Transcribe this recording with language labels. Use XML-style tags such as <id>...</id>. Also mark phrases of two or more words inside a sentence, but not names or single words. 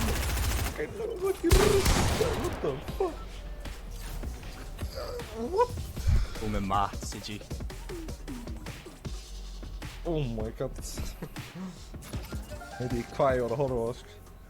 <en>What the fuck? What?</en> <is>Þú með mat, CG.</is> <en>Oh my god.</en> <is>Veit ég hvað ég var að horfa á, sko.</is>